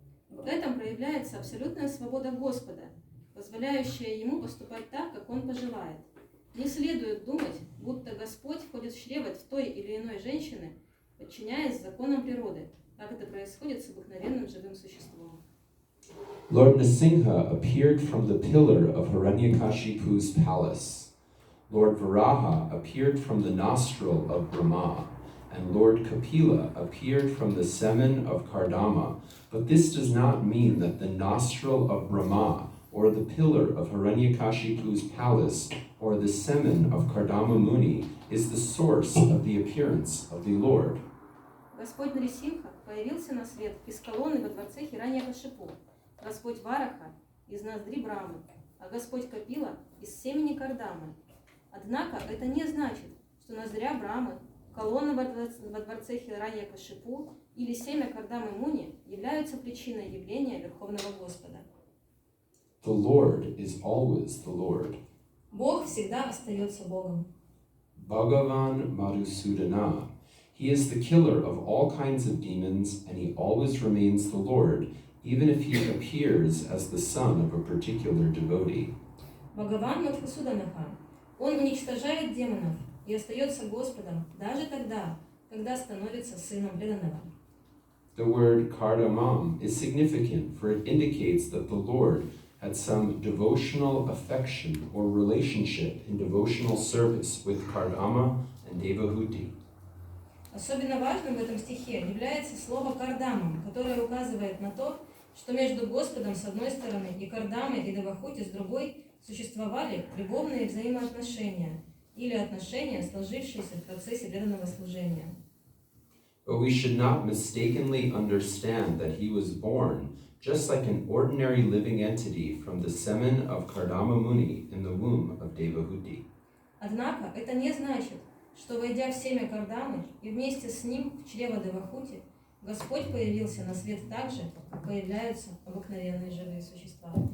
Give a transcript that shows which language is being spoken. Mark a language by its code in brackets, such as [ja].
[ru] В этом проявляется абсолютная свобода Господа, позволяющая ему поступать так, как он пожелает. Не следует думать, будто Господь входит в чрево той или иной женщины, подчиняясь законам природы, как это происходит с обыкновенным живым существом. [en] Lord Nrsimha appeared from the pillar of Hiranyakashipu's palace. Lord Varaha appeared from the nostril of Brahma, and Lord Kapila appeared from the semen of Kardama. But this does not mean that the nostril of Brahma, or the pillar of Hiranyakashipu's palace, or the semen of Kardama Muni is the source of the appearance of the Lord. [ru] Господь Нрисимха появился на свет из колонны во дворце Хираньякашипу, Господь Вараха из ноздри Брамы, а Господь Капила из семени Кардамы. Однако это не значит, что ноздря Брамы, колонна во дворце Хираньякашипу или семя Кардамы Муни являются причиной явления Верховного Господа. [en] The Lord is always the Lord. [ru] Бог всегда остается Богом. [en] Bhagavan Madhusudana. He is the killer of all kinds of demons, and he always remains the Lord, even if he appears as the son of a particular devotee. [ru] Бхагаван Мадхусуданаха. Он уничтожает демонов и остается Господом даже тогда, когда становится сыном преданного. [en] The word Kardamam is significant, for it indicates that the Lord had some devotional affection or relationship in devotional service with Kardama and Devahuti. [ru] Особенно важным в этом стихе является слово «кардамам», которое указывает на то, что между Господом с одной стороны и Кардамой и Девахути с другой существовали любовные взаимоотношения или отношения, сложившиеся в процессе преданного служения. [en] But we should not mistakenly understand that he was born just like an ordinary living entity from the semen of Kardama Muni in the womb of Devahuti. [ru] Однако это не значит, что, войдя в семя Кардамы и вместе с ним в чрево Девахути, Господь появился на свет так же, как появляются обыкновенные живые существа.